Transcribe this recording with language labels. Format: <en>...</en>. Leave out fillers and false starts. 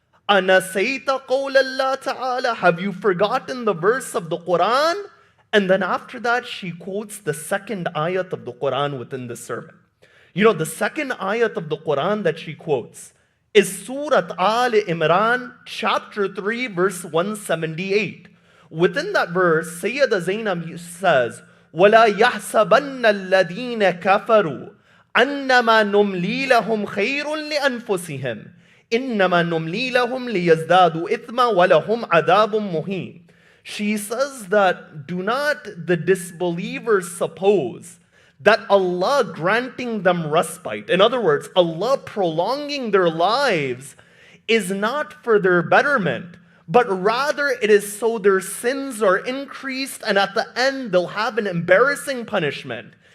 <ar>أَنَسَيْتَ قَوْلَ اللَّهِ تَعَالَى.</ar> <en>Have you forgotten the verse of the Quran? And then after that, she quotes the second ayat of the Quran within the sermon. You know, the second ayat of the Quran that she quotes is Surat Al Imran, chapter 3, verse 178. Within that verse, Sayyida Zaynab says,</en> <ar>وَلَا يَحْسَبَنَّ الَّذِينَ كَفَرُوا أَنَّمَا نُمْلِي لَهُمْ خَيْرٌ لِأَنفُسِهِمْ إِنَّمَا نُمْلِي لَهُمْ لِيَزْدَادُوا إِثْمًا وَلَهُمْ عَذَابٌ مُهِينٌ.</ar> <en>She says that do not the disbelievers suppose that Allah granting them respite, in other words, Allah prolonging their lives, is not for their betterment, but rather it is so their sins are increased and at the end they'll have an embarrassing punishment.</en>